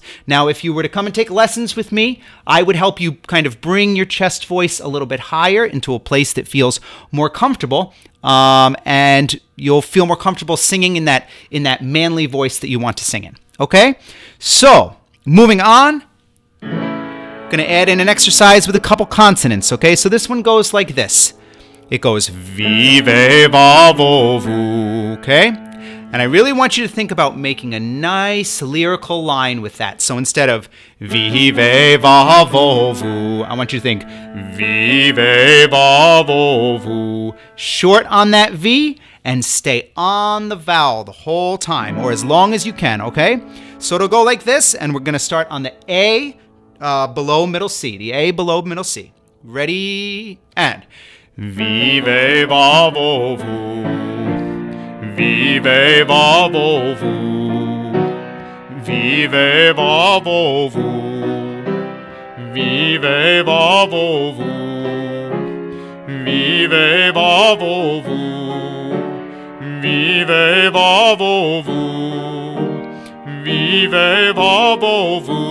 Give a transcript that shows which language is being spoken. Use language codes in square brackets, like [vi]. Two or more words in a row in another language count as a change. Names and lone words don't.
[en] Now, if you were to come and take lessons with me, I would help you kind of bring your chest voice a little bit higher into a place that feels more comfortable, and you'll feel more comfortable singing in that manly voice that you want to sing in. Okay? So, moving on, going to add in an exercise with a couple consonants. Okay? So this one goes like this. It goes vive, va, vo, vu, okay? And I really want you to think about making a nice lyrical line with that. So instead of vi, ve, va, vo, vu, I want you to think vi, ve, va, vo, vu. Short on that V and stay on the vowel the whole time, or as long as you can, okay? So it'll go like this, and we're gonna start on the A below middle C, the A below middle C. Ready, and vi, ve, va, vo, vu. Vive va vo vu, vive va vo vu, vive va vo vu, vive va vo vu, vive va vo vu, vive va vo vu.